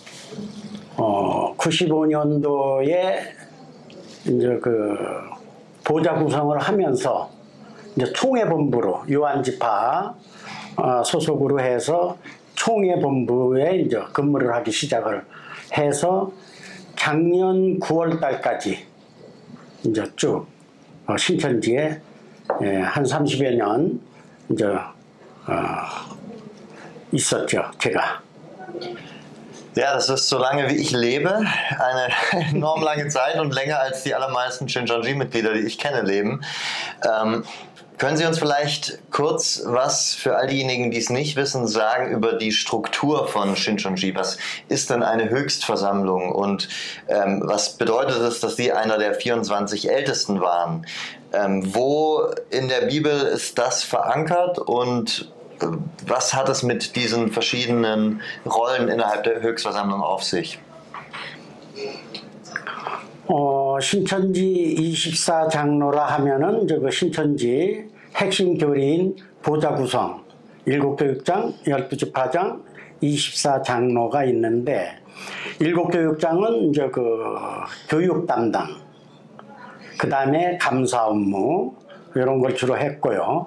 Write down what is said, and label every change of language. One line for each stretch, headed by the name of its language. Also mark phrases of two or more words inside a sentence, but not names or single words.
Korean: 95년도에 이제 보좌 구성을 하면서 이제 총회본부로 요한지파 소속으로 해서 총회본부에 이제 근무를 하기 시작을 해서 작년 9월 달까지 이제 쭉 신천지에 한 30여 년 이제 있었죠, 제가.
German: Ja, das ist so lange wie ich lebe, eine enorm lange Zeit und länger als die allermeisten Shincheonji-Mitglieder, die ich kenne, leben. Können Sie uns vielleicht kurz was für all diejenigen, die es nicht wissen, sagen über die Struktur von Shincheonji? Was ist denn eine Höchstversammlung und was bedeutet es, dass Sie einer der 24 Ältesten waren? Wo in der Bibel ist das verankert und was hat es mit diesen verschiedenen Rollen innerhalb der Höchstversammlung auf sich?
Korean: 신천지 24장로라 하면은 신천지 핵심 교리인 보좌 구성, 7교육장, 12지파장, 24장로가 있는데 7교육장은 이제 교육 담당, 그 다음에 감사 업무 이런 걸 주로 했고요.